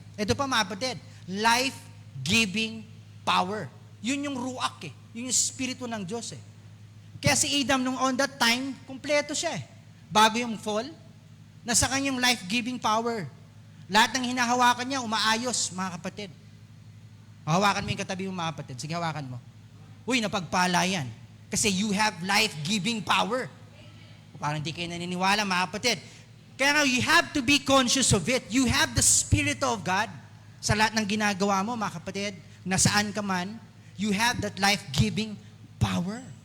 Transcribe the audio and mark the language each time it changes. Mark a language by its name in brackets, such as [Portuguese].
[Filipino] Ito pa mga kapatid, life-giving power. Yun yung ruach eh. Yun yung spirito ng Diyos eh. Kaya si Adam nung [English] on that time, [Filipino] kumpleto siya eh. Bago yung fall, nasa kanyang life-giving power. Lahat ng hinahawakan niya, umaayos, mga kapatid. Hawakan mo yung katabi mo, mga kapatid. Sige, hawakan mo. Napagpala yan. [English] Kasi you have life-giving power. [Filipino] Parang di kayo naniniwala, mga kapatid. Kaya nga, [English] you have to be conscious of it. You have the Spirit of God [Filipino] sa lahat ng ginagawa mo, mga kapatid. Nasaan ka man, [English] you have that life-giving power.